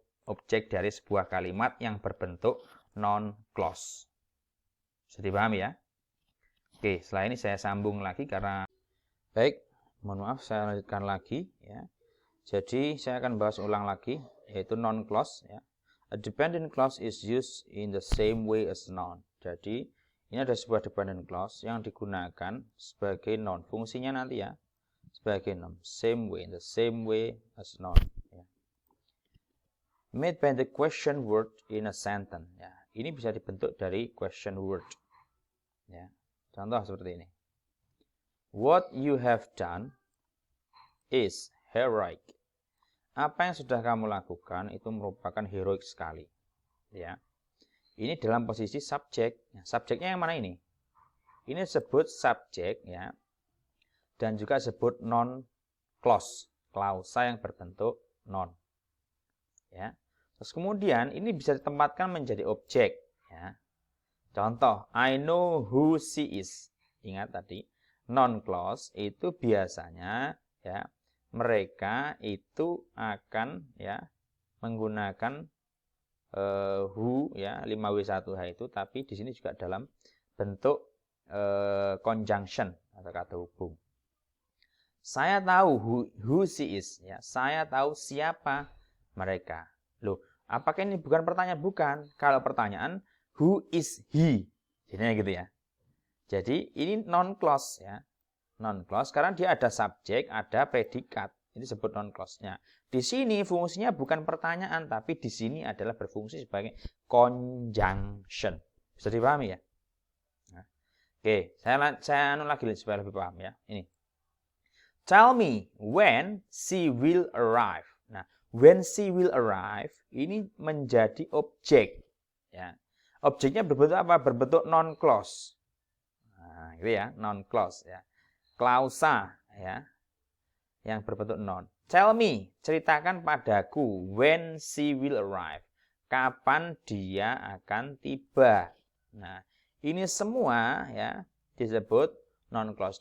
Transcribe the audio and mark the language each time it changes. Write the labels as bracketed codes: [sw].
[id] objek dari sebuah kalimat yang berbentuk non-clause. Bisa dipahami ya? Oke, setelah ini saya sambung lagi karena baik, mohon maaf saya lanjutkan lagi ya. Jadi saya akan bahas ulang lagi yaitu non-clause ya. [en] A dependent clause is used in the same way as noun. [id] Jadi ini ada sebuah dependent clause yang digunakan sebagai noun. Fungsinya nanti ya sebagai noun. [en] Same way, in the same way as noun. [id] Ya. [en] Made by the question word in a sentence. Ya. [id] Ini bisa dibentuk dari question word. Ya. Contoh seperti ini. [en] What you have done is heroic. [id] Apa yang sudah kamu lakukan itu merupakan heroik sekali. Ya. Ini dalam posisi subjek. Subjeknya yang mana ini? Ini disebut subjek ya. Dan juga disebut non-clause, klausa yang berbentuk non. Ya. Terus kemudian ini bisa ditempatkan menjadi objek ya. Contoh, [en] I know who she is. [id] Ingat tadi, non-clause itu biasanya ya mereka itu akan ya menggunakan who ya 5W1H itu, tapi di sini juga dalam bentuk conjunction atau kata hubung. Saya tahu [en] who she is [id] ya. Saya tahu siapa mereka. Loh, apakah ini bukan pertanyaan? Bukan. Kalau pertanyaan [en] who is he? [id] Jadinya gitu ya. Jadi ini non-clause ya. Non-clause karena dia ada subjek, ada predikat. Ini disebut non-clause-nya. Di sini fungsinya bukan pertanyaan, tapi di sini adalah berfungsi sebagai conjunction. Bisa dipahami ya? Nah, oke, saya anu lagi supaya lebih paham ya. Ini. [en] Tell me when she will arrive. [id] Nah, [en] when she will arrive [id] ini menjadi objek. Ya. Objeknya berbentuk apa? Berbentuk non-clause. Nah, gitu ya, non-clause ya. Klausa ya. Yang berbentuk non. [en] Tell me, [id] ceritakan padaku [en] when she will arrive. [id] Kapan dia akan tiba. Nah, ini semua ya disebut non-clause.